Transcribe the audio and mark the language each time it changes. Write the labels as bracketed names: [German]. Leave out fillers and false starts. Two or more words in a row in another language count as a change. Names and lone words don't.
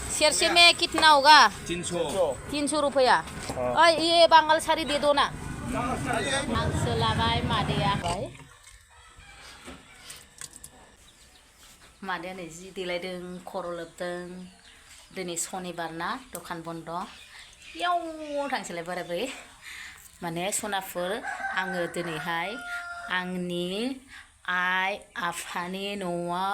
[Hindi] शेरसे में कितना होगा 300 रुपया ये बांगाल साड़ी दे दो ना [Bodo] हांसो लाबाय मादैया मादैया नै जि देलायदों खर' लोबदों दिनै सनिबार ना दखान बन्द याव थांसैलाय बोराय बुरै माने सनाफोर आङो दिनैहाय आंनि आइ आफानि न'आव